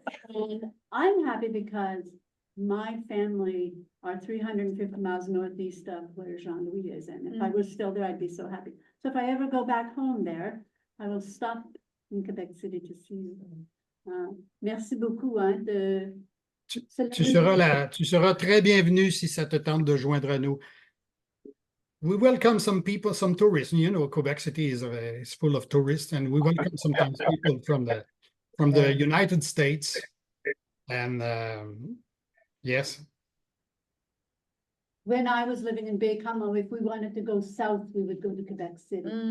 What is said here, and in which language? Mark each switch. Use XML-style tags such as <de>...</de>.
<en>And I'm happy because my family are 350 miles northeast of where Jean-Louis is. And if I was still there, I'd be so happy. So if I ever go back home there, I will stop in Québec City to see you.</en> <fr>Merci beaucoup, hein, de... Tu seras très bienvenu si ça te tente de joindre à nous.</fr> <en>We welcome some people, some tourists. You know, Quebec City is full of tourists, and we welcome sometimes people from the United States. And yes. When I was living in Bécomo, if we wanted to go south, we would go to Quebec City.</en>